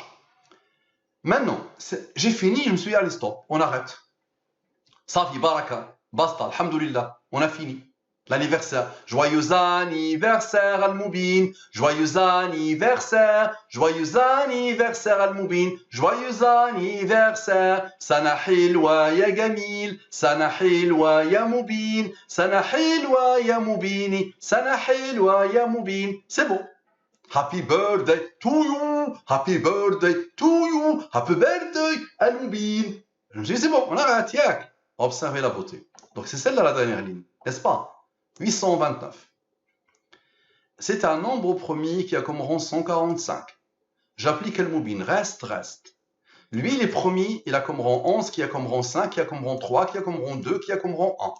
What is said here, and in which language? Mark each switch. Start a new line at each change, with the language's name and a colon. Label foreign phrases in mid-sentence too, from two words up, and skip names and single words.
French: Maintenant, j'ai fini, je me suis dit, allez, stop, on arrête. Safi, baraka, basta, alhamdoulilah, on a fini. L'anniversaire. Joyeux anniversaire Al-Moubin. Joyeux anniversaire Al-Moubin. Joyeux anniversaire.
Arabic: سنة حلوة يا جميل. سنة حلوة يا Moubin. سنة حلوة يا Moubini. سنة حلوة يا Moubin.
French: C'est bon.
English: Happy birthday to you. Happy birthday to you. Happy birthday Al-Moubin.
French: Je me dis, c'est bon, on arrête, yak. Observez la beauté. Donc c'est celle-là la dernière ligne, n'est-ce pas? 829. C'est un nombre premier qui a comme rang 145. J'applique le moubine, reste. Lui, les premiers, il a comme rang 11, qui a comme rang 5, qui a comme rang 3, qui a comme rang 2, qui a comme rang 1.